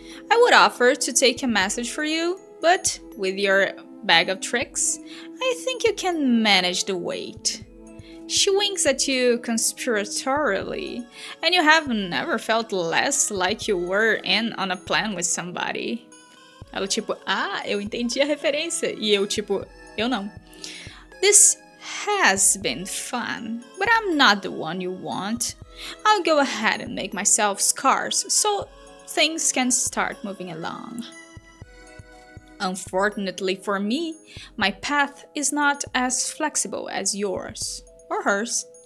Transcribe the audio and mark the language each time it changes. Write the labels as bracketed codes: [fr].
[en] I would offer to take a message for you, but with your bag of tricks, I think you can manage the wait. She winks at you conspiratorially, and you have never felt less like you were in on a plan with somebody. [pt] Ela tipo, ah, eu entendi a referência. E eu tipo, eu não. [en] This has been fun, but I'm not the one you want. I'll go ahead and make myself scarce so things can start moving along. Unfortunately for me, my path is not as flexible as yours. Or hers.